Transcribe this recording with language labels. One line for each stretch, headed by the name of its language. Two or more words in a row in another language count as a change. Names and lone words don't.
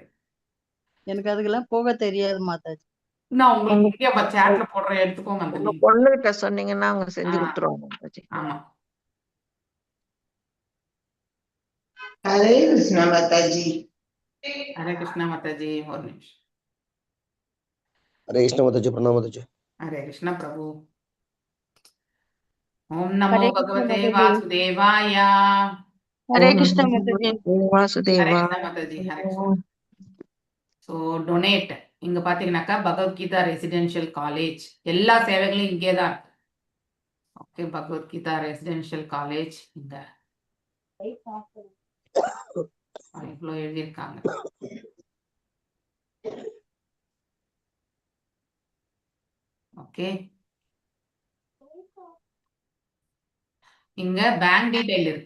Tamil: எனக்கு அதுக்கெல்லாம் போக தெரியாது மாதாஜி. நான் உங்களுக்கு சாட்ல போடுறேன், எடுத்துக்கோங்க அந்த உங்க link. பொண்ணுகிட்ட சொன்னீங்கன்னா அவங்க செஞ்சு கொடுத்துருவாங்க மாதாஜி. ஆமா. Hare Krishna Mataji. ஹரே கிருஷ்ணா மாதாஜி. ஒரு நிமிஷம்.
Hindi: हरे कृष्ण माताजी, प्रणाम माताजी। हरे कृष्ण प्रभु।
Sanskrit: ओम नमो
Hindi: हरे कृष्ण भगवते माताजी। वासुदेवाय। हरे कृष्ण माताजी। हरे வாசுதேவா. कृष्ण माताजी, हरे कृष्ण।
Tamil: ஸோ டொனேட் இங்க பாத்தீங்கன்னாக்கா பகவத்கீதா
English: residential college
Tamil: எல்லா சேவைகளும் இங்கே தான் இருக்கு. ஓகே, பகவத்கீதா
English: residential college
Tamil: இங்க இவ்வளோ எழுதியிருக்காங்க. ஓகே, இங்க
English: bank detail
Tamil: இருக்கு.